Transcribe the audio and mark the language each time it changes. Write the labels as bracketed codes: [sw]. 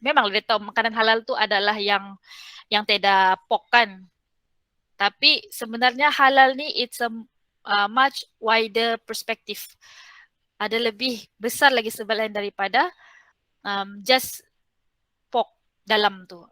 [ms] Memang dia tahu makanan halal tu adalah yang tidak pork kan. Tapi sebenarnya halal ni [en] it's a much wider perspective. [ms] Ada lebih besar lagi selain daripada [en] just pork [ms] dalam tu.